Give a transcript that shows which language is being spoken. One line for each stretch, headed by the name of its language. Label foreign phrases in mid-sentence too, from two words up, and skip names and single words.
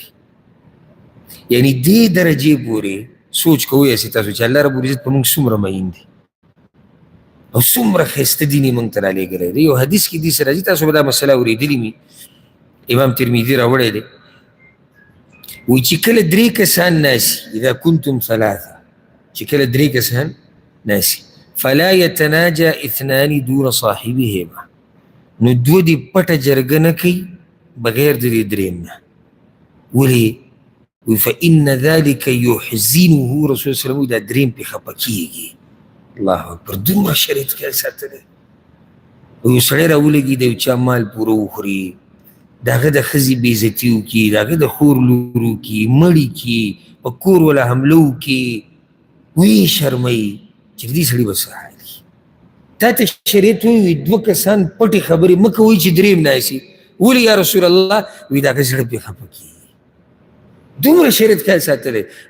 Pashto: یعنې دې درجې پورې سوچ کوئ هسې تاسو چې
Arabic: الله رب العزت
Pashto: په موږ څومره مین دی او څومره ښایسته دین یې موږ ته رالیږلی دی یو حدیث کې دې سره راځي تاسو به دا مسله اورېدلي مي امام ترمذي راوړی دی وایي چې کله درې کسان ناسي
Arabic: اذا کنتم ثلاثه
Pashto: چې کله درې کسان ناسي
Arabic: فلا يتناجى اثنان دون صاحبهما
Pashto: نو دوه دې پټه جرګه نه کوي بغیر د دې درېیم نه ولې
Arabic: فإن ذلك يحزنه رسول صلی الله علیه وسلم
Pashto: دا درېیم پې خفه کېږي
Arabic: الله اکبر
Pashto: دومره شریعت خیال ساتلی او یو سړی راولګي د یو چا مال پوره وخوري د هغه د ښځې بېعزتي وکړي د هغه د خور لور وکړي مړي کړي په کور وله حمله وکړي ویې شرموي چې د دې سړي به څه حال وي تا ته شریعت وایي دوه کسان پټې خبرې مه کوئ چې درېیم ناسي ولې
Arabic: یا رسول الله
Pashto: وایي د هغه زړه پرې خفه کېږي دومره شریعت خیال ساتلی او